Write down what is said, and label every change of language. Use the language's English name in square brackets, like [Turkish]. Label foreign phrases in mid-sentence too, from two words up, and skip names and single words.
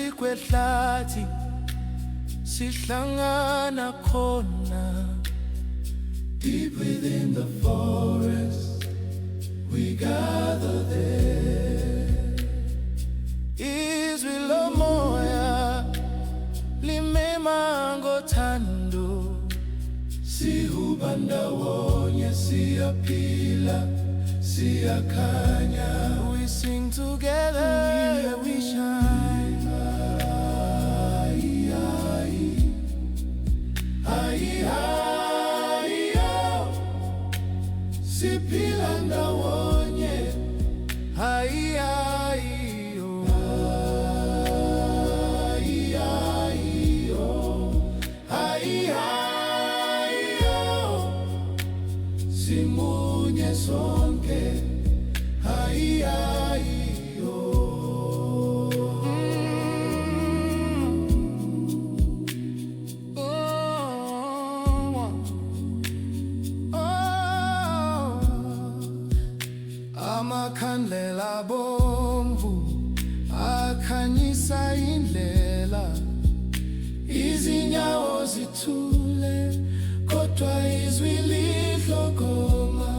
[Zulu] kwehlathi sihlangana khona. [English] Deep within the forest we gather there. [Zulu] Izwi lomoya limema ngothando, sihuba ndawonye siyaphila siyakhanya. [English] We sing together, we shine. Ai, ai, ai, ai, oh. [Zulu] Siphila ndawonye. Ai, ai, oh. Ai, ai, oh. Ai, ai, oh. Simunye sonke. Ai, ai, oh. Amakhandlela bomvu akhanyisa indlela, izinyawo zithule kodwa izwi lihlokoma.